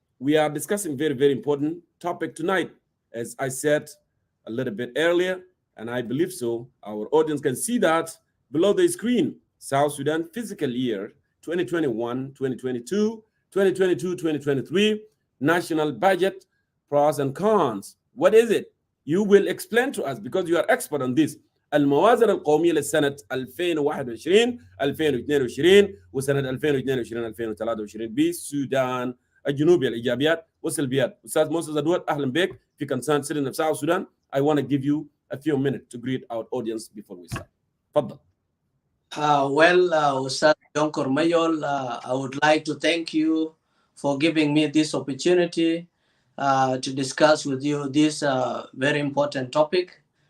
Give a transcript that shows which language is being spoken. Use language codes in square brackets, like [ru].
[en] We are discussing very, very important topic tonight, as I said a little bit earlier, and I believe so. Our audience can see that below the screen. South Sudan fiscal year 2021, 2022, 2022, 2023, national budget, pros and cons. What is it? You will explain to us because you are expert on this. [ar] الموازنة القومية للسنة 2021 2022 وسنة 2022 2023 بالسودان الجنوبي الايجابيات والسلبيات. استاذ موسى ادوات اهلا بك في Concerned Citizen of South Sudan. [en] I want to give you a few minutes to greet our audience before we start. [ar] تفضل. [en] Ustad John Kormayol, I would like to thank you for giving me this opportunity to discuss with you this very important topic.